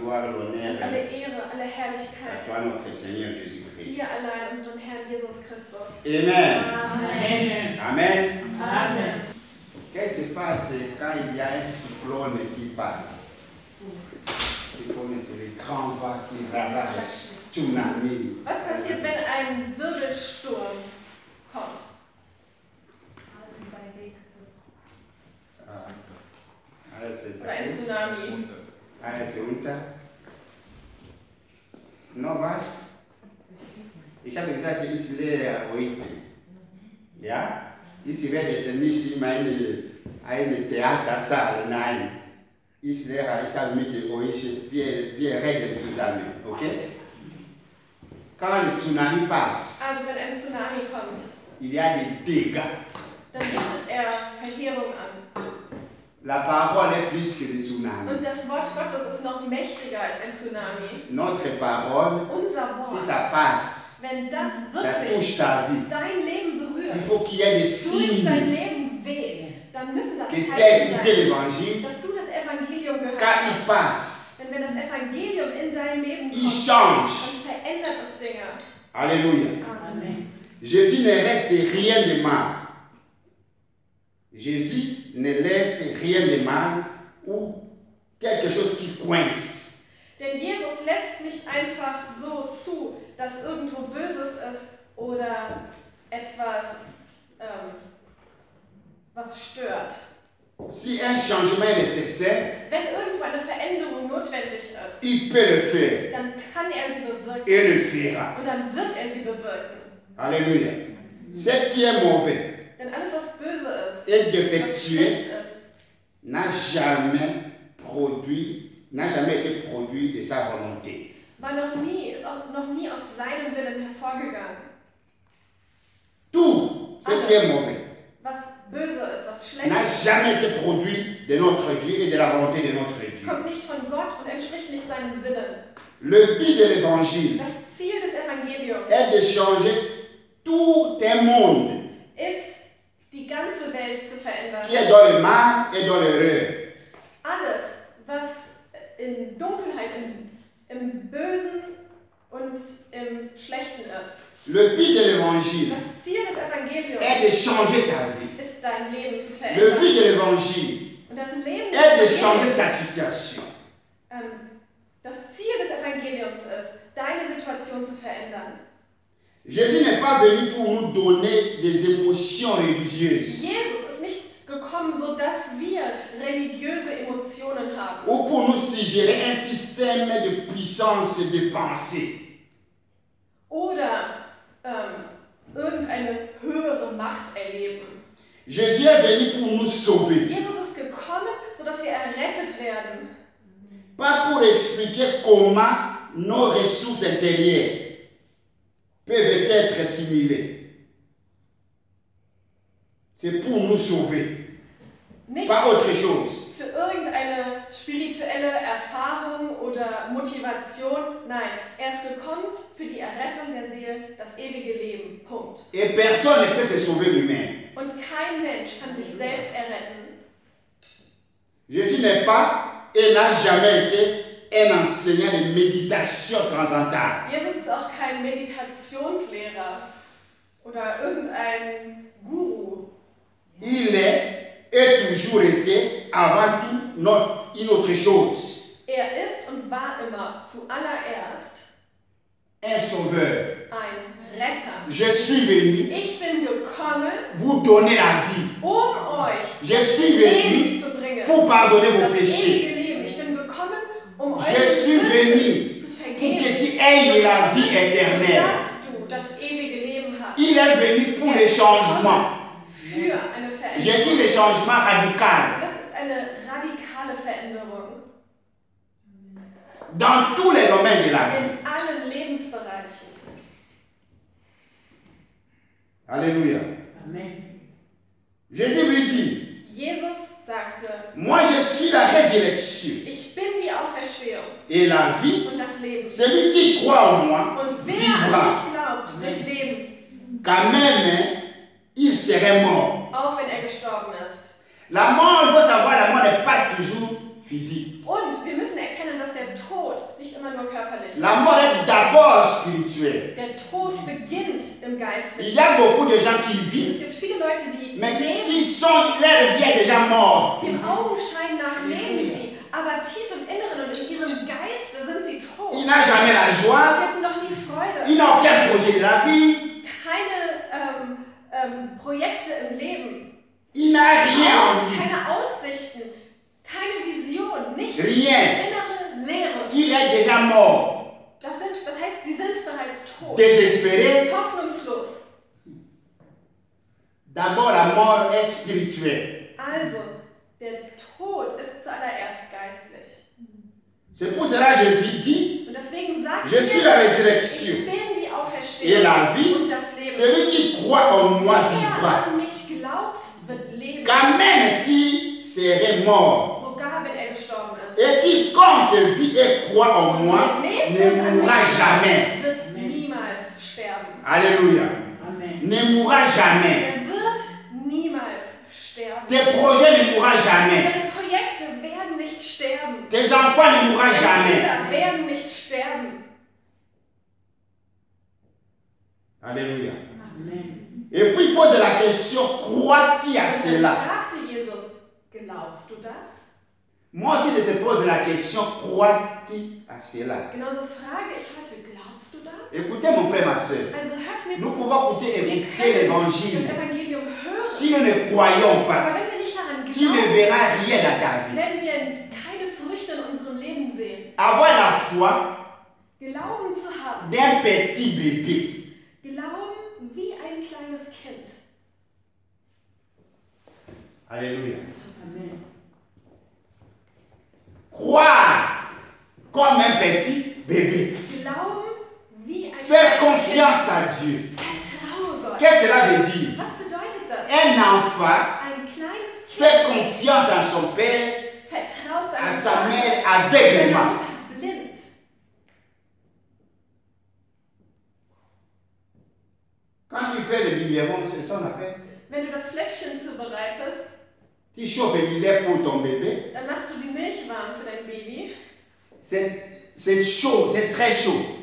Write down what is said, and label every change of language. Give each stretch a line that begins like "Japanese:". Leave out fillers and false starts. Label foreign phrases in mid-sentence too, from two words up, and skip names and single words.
French: gloire, l'honneur
German: alle Ehre, alle
French: à
German: Herrlichkeit
French: toi, notre Seigneur Jésus-Christ.
German: dir allein, unserem Herrn Jesus Christus. Amen. Amen. Amen. Amen.
French: Qu'est-ce qui se passe quand il y a un cyclone qui passe? Cyclone, c'est les grands vents qui ravagent, tsunami.
German: Was passiert, wenn ein Wirbelsturm kommt? Oder ein Tsunami? Alles unter. Noch was? Ich habe gesagt, ich lehre heute. Ja? Ich werde nicht in eine Theatersaal, nein. Ich lehre, ich habe mit euch, wir reden zusammen, okay?
French: Quand le tsunami passe,
German: Also wenn ein Tsunami kommt,
French: il y a des dégâts.
German: dann richtet er Verheerung an.
French: La parole est plus que le tsunami.
German: Und das Wort Gottes ist noch mächtiger als ein Tsunami.
French: Notre parole,
German: Unser
French: si
German: Wort,
French: ça passe,
German: wenn das
French: ça
German: wirklich
French: touche ta vie.
German: dein Leben berührt,
French: Il faut qu'il y ait des
German: durch dein
French: signes
German: Leben weht, dann müssen das
French: que tu as
German: Zeichen
French: écouté
German: sein,
French: l'évangile.
German: dass du das Evangelium gehört
French: Quand il
German: hast.
French: passe,
German: Denn wenn das Evangelium in dein Leben
French: il
German: kommt,
French: change.
German: dann verändert es Dinge.
French: Alléluia.
German: Amen.
French: Jésus ne reste rien de mal. Jésus ne laisse rien de mal ou quelque chose qui coince.
German: Denn Jesus lässt nicht einfach so zu, dass irgendwo Böses ist oder etwas, was stört.
French: Si un changement est nécessaire,
German: Wenn irgendwo eine Veränderung notwendig ist,
French: il peut le faire
German: dann kann er sie bewirken
French: et le fera.
German: und dann wird er sie bewirken.
French: Alléluia. Ce qui est mauvais
German: Denn alles, was böse ist,
French: et
German: was
French: défectueux
German: schlecht ist,
French: n'a jamais été produit de sa volonté.
German: ist auch noch nie aus seinem Willen hervorgegangen.
French: Tout ce qui est mauvais
German: Was böse ist, was schlecht
French: n'a
German: ist,
French: jamais été produit de notre Dieu et de la volonté de notre Dieu.
German: kommt nicht von Gott und entspricht nicht seinem Willen.
French: Le but de l'évangile
German: Das Ziel des Evangeliums
French: est de changer tout un monde
German: ist, die ganze Welt zu verändern.
French: qui est dans le mal et dans l'erreur.
German: Alles, was in Dunkelheit, im Bösen und im Schlechten ist.
French: Le but de l'évangile
German: Das Ziel des Evangeliums
French: est de changer ta vie.
German: ist, dein Leben zu
French: Le
German: verändern.
French: but de l'évangile
German: Und das Leben
French: est de
German: des
French: changer
German: Evangeliums,
French: ta situation.
German: das Ziel des Evangeliums ist, deine Situation zu verändern.
French: Jésus n'est pas venu pour nous donner des émotions religieuses
German: Jesus ist nicht gekommen, sodass wir religiöse Emotionen haben.
French: ou pour nous suggérer un système de puissance de pensée.
German: Oder irgendeine höhere Macht erleben.
French: Jésus est venu pour nous sauver,
German: Jesus ist gekommen, sodass wir errettet werden.
French: pas pour expliquer comment nos ressources intérieures peuvent être assimilées. C'est pour nous sauver,
German: Nicht
French: pas autre chose.
German: für irgendeine spirituelle Erfahrung oder Motivation. Nein, er ist gekommen für die Errettung der Seele, das ewige Leben. Punkt.
French: Et personne ne peut se sauver lui-même.
German: Und kein Mensch kann sich selbst erretten.
French: Jésus n'est pas et n'a jamais été un enseignant de méditation transcendantale.
German: Jesus ist auch kein Meditationslehrer oder irgendein Guru.
French: Il est et toujours été avant tout une autre chose.
German: Er ist und war immer zuallererst
French: Un sauveur.
German: ein Retter.
French: Je suis venu
German: Ich bin gekommen,
French: vous donner la vie.
German: euch
French: Je suis
German: Leben
French: venu
German: zu bringen.
French: pour pardonner vos
German: Das
French: péchés.
German: ewige Leben. Ich bin gekommen, euch
French: Je suis venu
German: zu
French: pour
German: vergeben,
French: que tu aies la vie éternelle.
German: dass du das ewige Leben hast.
French: Il est venu pour le changement.
German: Für eine Veränderung.
French: J'ai dit le changement radical.
German: Das ist eine radikale Veränderung
French: Dans tous les domaines de la vie.
German: in allen Lebensbereichen.
French: Alléluia.
German: Amen.
French: Jésus lui dit,
German: Jesus sagte,
French: moi je suis la résurrection
German: ich bin die Auferstehung
French: et la vie.
German: und das Leben.
French: Celui qui croit en moi
German: Und wer
French: vivra.
German: an mich glaubt, wird leben,
French: Quand même, il serait mort.
German: auch wenn er gestorben ist.
French: La mort, il faut savoir, la mort n'est pas toujours physique.
German: Und wir müssen erkennen, dass der Tod körperlich.
French: La mort est d'abord spirituelle.
German: Der Tod beginnt im
French: Il
German: Geistlichen.
French: y a beaucoup de gens qui
German: Es
French: vivent,
German: gibt viele Leute, die
French: mais
German: leben,
French: qui sont, leur vie est déjà morte.
German: dem Augenschein nach leben sie, aber tief im Inneren und in ihrem Geiste sind sie tot.
French: Il n'a jamais la
German: Sie
French: joie,
German: hatten noch nie Freude.
French: il n'a aucun projet de la vie,
German: Keine Projekte im Leben.
French: il n'a rien en lui.
German: Keine Aussichten, keine Vision, nichts.
French: Rien.
German: Innere Leere.
French: Il est déjà mort,
German: Das heißt, sie sind bereits tot.
French: désespéré.
German: Hoffnungslos.
French: D'abord, la mort est spirituelle.
German: Also, der Tod ist zuallererst geistlich.
French: C'est pour cela que Jésus dit,
German: Und deswegen sagt
French: je suis la résurrection
German: ich bin die Auferstehung
French: et la vie.
German: und das Leben.
French: Celui qui croit en moi
German: Wer
French: vivra.
German: an mich glaubt, wird leben.
French: Quand même s'il serait mort.
German: Sogar wenn gestorben ist.
French: Et quiconque vit et croit en moi ne mourra jamais.
German: Wird niemals sterben.
French: Alléluia.
German: Amen.
French: Ne mourra jamais.
German: Er wird niemals sterben.
French: Tes projets ne mourront jamais.
German: Deine Projekte werden nicht sterben.
French: Tes enfants ne mourront
German: Deine
French: jamais.
German: Kinder werden nicht sterben.
French: Alléluia.
German: Amen.
French: Et puis il pose la question, crois-tu à
German: Und dann
French: cela?
German: fragte Jesus, glaubst du das?
French: Moi aussi je te pose la question, crois-tu à cela?
German: Genauso frage ich heute, glaubst du das?
French: Écoutez mon frère, ma soeur.
German: Also hört mir
French: Nous
German: zu.
French: pouvons
German: Wir
French: écouter
German: können
French: l'évangile.
German: das Evangelium hören.
French: Si nous ne croyons pas,
German: Aber wenn wir nicht daran
French: tu ne
German: glauben,
French: verras rien dans ta vie.
German: werden wir keine Früchte in unserem Leben sehen.
French: Avoir la foi
German: Glauben zu haben.
French: d'un petit bébé.
German: Glauben wie ein kleines Kind.
French: Alléluia.
German: Amen.
French: Croire comme un petit bébé.
German: Glauben wie ein
French: Faire
German: kleines
French: confiance à Dieu.
German: Kind. Vertraue Gott.
French: Qu'est-ce que cela veut dire?
German: Was bedeutet das?
French: Un enfant
German: Ein kleines
French: fait
German: Kind
French: confiance à son père,
German: vertraut
French: à
German: seinem
French: sa
German: Vater,
French: mère
German: seiner
French: aveuglément.
German: Mutter blind.
French: Quand tu fais le biberon, c'est ça qu'on appelle.
German: Wenn du das Fläschchen zubereitest,
French: Tu chauffes le lait pour ton bébé.
German: dann machst du die Milch warm für dein Baby.
French: C'est chaud, c'est très chaud.